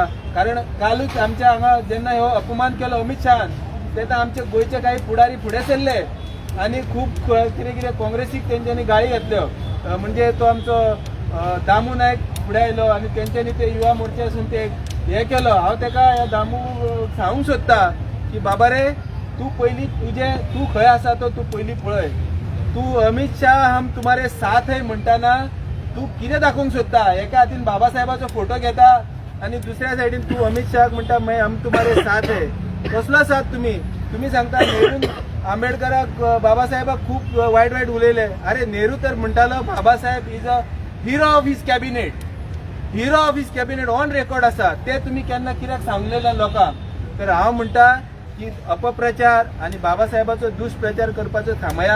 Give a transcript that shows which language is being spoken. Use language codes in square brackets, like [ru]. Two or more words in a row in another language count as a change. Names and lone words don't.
[kok] कारण कालूच आमच्या हांगा जेन्ना हो अपमान केलो अमित शहान तेन्ना आमचे गोंयचे काही पुढारी फुडें सरले आणि खूप कितें कितें काँग्रेसीक तेंच्यांनी गाळी घातल्यो. म्हणजे तो आमचो दामू नायक फुडें आयलो आणि तेंच्यांनी ते युवा मोर्चासून ते हे केलो. हांव तेका ह्या दामू सांगूंक सोदता की बाबा रे तू पयलीं तू खंय आसा तो तू पयलीं पळय. तू अमित शाह [hi] हम तुम्हारे साथ है [kok] म्हणटाना तू कितें दाखोवंक सोदता. एका हातीन बाबासाहेबाचो फोटो घेता आणि दुसऱ्या सायडीन तू अमित शाह म्हणटा [hi] मै हम तुम्हारे साथ है. [kok] कसलो साथ तुम्ही सांगता नेहरू आंबेडकराक बाबासाहेबाक खूप वायट वायट उलयले. अरे नेहरू तर म्हणटालो [en] बाबासाहेब is a hero of his cabinet, hero of his cabinet on record आसा. [kok] ते तुम्ही केन्ना कित्याक सांगलेल्या लोकांक. तर हांव म्हणटा की अपप्रचार आणि बाबासाहेबाचो दुष्प्रचार करपाचो थांबया.